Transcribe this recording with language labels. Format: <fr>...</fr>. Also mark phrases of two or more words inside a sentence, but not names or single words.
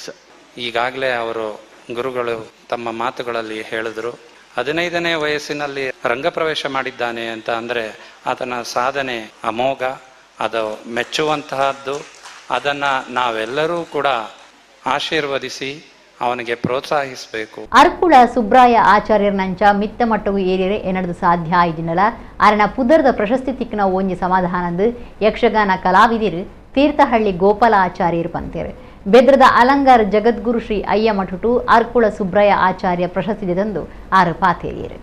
<kn>ಈಗಾಗಲೇ ಅವರು ಗುರುಗಳು ತಮ್ಮ ಮಾತುಗಳಲ್ಲಿ ಹೇಳಿದ್ರು, 15ನೇ ವಯಸ್ಸಿನಲ್ಲಿ ರಂಗಪ್ರವೇಶ ಮಾಡಿದ್ದಾನೆ ಅಂತ ಅಂದರೆ ಆತನ ಸಾಧನೆ ಅಮೋಘ, ಅದು ಮೆಚ್ಚುವಂತಹದ್ದು. ಅದನ್ನು ನಾವೆಲ್ಲರೂ ಕೂಡ ಆಶೀರ್ವದಿಸಿ ಅವನಿಗೆ ಪ್ರೋತ್ಸಾಹಿಸಬೇಕು.</kn> <tcy>ಅರ್ಕುಳ ಸುಬ್ರಾಯ ಆಚಾರ್ಯರ್ನಂಚ ಮಿತ್ತ ಮಟ್ಟಗೂ ಏರಿಯರೆ ಎನ್ನಡದು ಸಾಧ್ಯ ಆಯ್ದಿನಲ ಅರಣ ಪುದರ್ದ ಪ್ರಶಸ್ತಿ ತಿಕ್ಕನ ಒಂಜಿ ಸಮಾಧಾನಂದು ಯಕ್ಷಗಾನ ಕಲಾವಿದಿರು ತೀರ್ಥಹಳ್ಳಿ ಗೋಪಾಲ ಆಚಾರ್ಯರು ಪಂತೇರು. ಬೆದ್ರದ ಅಲಂಗಾರ ಜಗದ್ಗುರು ಶ್ರೀ ಅಯ್ಯ ಮಠುಟು ಅರ್ಕುಳ ಸುಬ್ರಾಯ ಆಚಾರ್ಯ ಪ್ರಶಸ್ತಿ ತಂದು ಆರು ಪಾತೇರಿಯರು.</tcy>